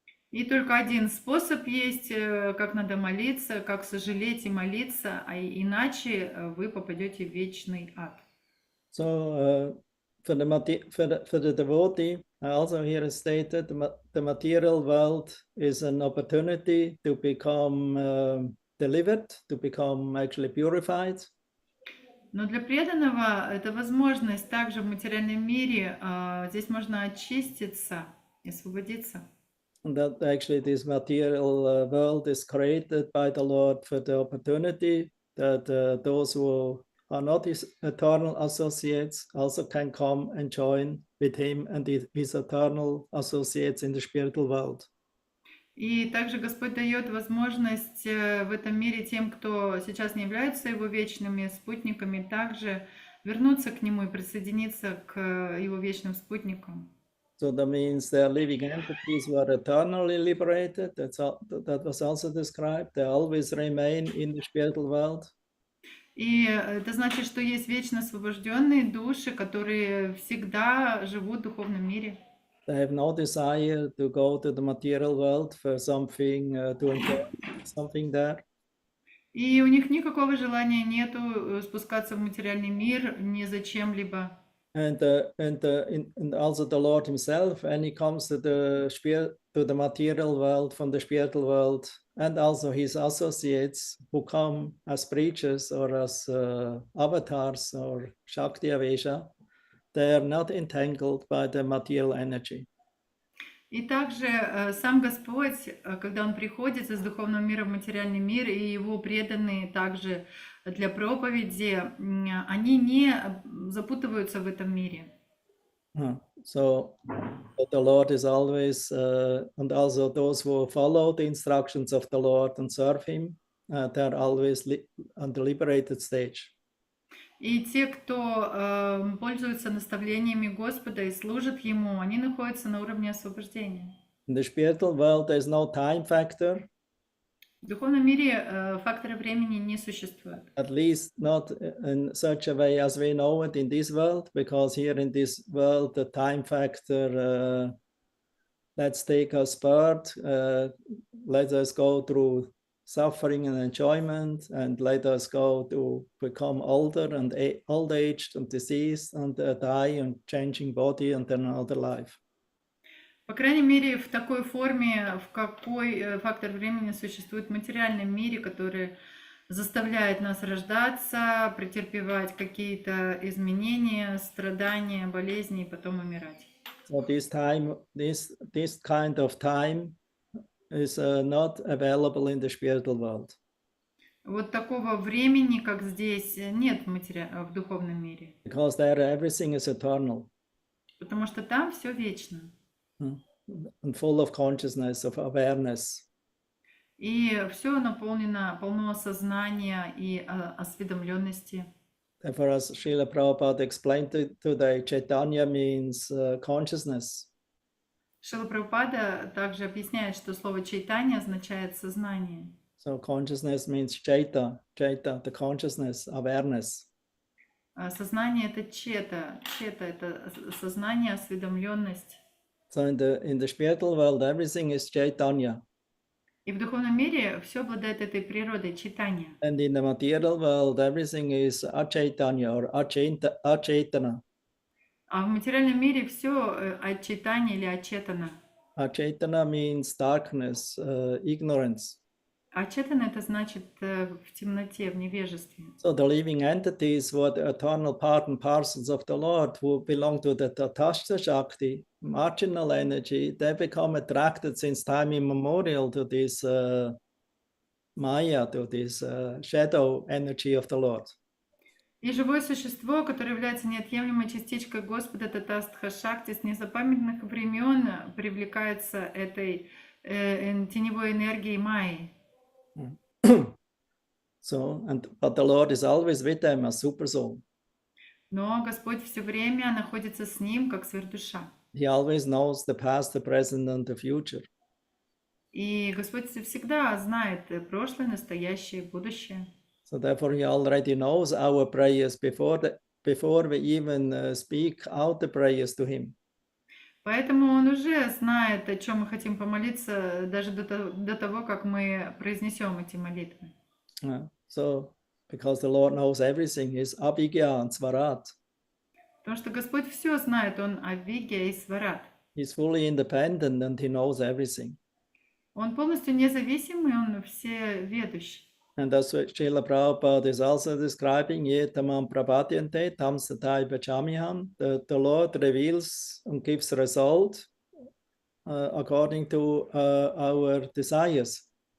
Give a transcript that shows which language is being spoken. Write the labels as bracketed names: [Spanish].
[Russian] И только один способ есть, как надо молиться, как сожалеть и молиться, а иначе вы попадете в вечный ад. [English] So for the devotee, also here is stated, the material world is an opportunity to become delivered, to become actually purified. [Russian] Но для преданного это возможность также в материальном мире, здесь можно очиститься и освободиться. [English] That actually this material world is created by the Lord for the opportunity that those who are not his eternal associates also can come and join with him and his eternal associates in the spiritual world. [Russian] И также Господь дает возможность в этом мире тем, кто сейчас не являются его вечными спутниками, также вернуться к нему и присоединиться к его вечным спутникам. [English] So that means they are living entities who are eternally liberated. That was also described. They always remain in the spiritual world. [Russian] И это значит, что есть вечно освобожденные души, которые всегда живут в духовном мире. [English] They have no desire to go to the material world for something, to enjoy something there. [Russian] И у них никакого желания нету спускаться в материальный мир ни за чем-либо. [English] And also the Lord himself, when he comes to the material world from the spiritual world, and also his associates who come as preachers or as avatars or Shakti Avesha, they are not entangled by the material energy. [Russian] И также сам Господь, когда Он приходит из духовного мира в материальный мир, и Его преданные также для проповеди, они не запутываются в этом мире. [English] So the Lord is always, and also those who follow the instructions of the Lord and serve Him, they are always on the liberated stage. [Russian] И те, кто пользуются наставлениями Господа и служат Ему, они находятся на уровне освобождения. [English] In the spiritual world, there is no time factor. [Russian] В духовном мире фактора времени не существует. [English] At least not in such a way as we know it in this world, because here in this world, the time factor, let's take a spurt, let us go through suffering and enjoyment, and let us go to become older and old-aged and diseased and die and changing body and then another life. [Russian] По крайней мере, в такой форме, в какой фактор времени существует в материальном мире, который заставляет нас рождаться, претерпевать какие-то изменения, страдания, болезни и потом умирать. [English] So this kind of time is not available in the spiritual world. [Russian] Вот такого времени, как здесь, нет в духовном мире. [English] Because there everything is eternal. [Russian] Потому что там все вечно. [English] And full of consciousness, of awareness. [Russian] И все наполнено, полно сознания и осведомленности. [English] Therefore, as Srila Prabhupada explained today, Chaitanya means consciousness. [Russian] Шрила Прабхупада также объясняет, что слово чайтанья означает сознание. [English] So consciousness means chaita, the consciousness, awareness. [Russian] Сознание это чета это сознание, осведомленность. [English] So in the spiritual world, everything is Chaitanya. [Russian] И в духовном мире все обладает этой природой чайтанья. [English] And in the material world, everything is achaitanya or achaitana. [Russian] А в материальном мире все ачайтанья или ачетана. [English] Achaitana means darkness, ignorance. [Russian] Ачетана это значит в темноте, в невежестве. [English] So the living entities were the eternal part and parcels of the Lord who belong to the Tatastha Shakti, marginal energy. They become attracted since time immemorial to this Maya, to this shadow energy of the Lord. [Russian] И живое существо, которое является неотъемлемой частичкой Господа Татастха Шакти, с незапамятных времен привлекается этой теневой энергией Майи. [English] But the Lord is always with them as super soul. [Russian] Но Господь все время находится с ним, как сверхдуша. [English] He always knows the past, the present, and the future. [Russian] И Господь всегда знает прошлое, настоящее, будущее. [English] So therefore, He already knows our prayers before we even speak out the prayers to Him. [Russian] Поэтому Он уже знает, о чем мы хотим помолиться, даже до того, как мы произнесем эти молитвы. [English] So, because the Lord knows everything, He's Abhigya and Svarat. [Russian] Потому что Господь все знает, Он Авигья и Сварат. [English] He's fully independent and He knows everything. [Russian] Он полностью независимый, Он всеведущий. [English] And that's what Srila Prabhupada is also describing. [Sanskrit] Yetamam prapadyante tam satai vachamiham. [English] The Lord reveals and gives result according to our desires.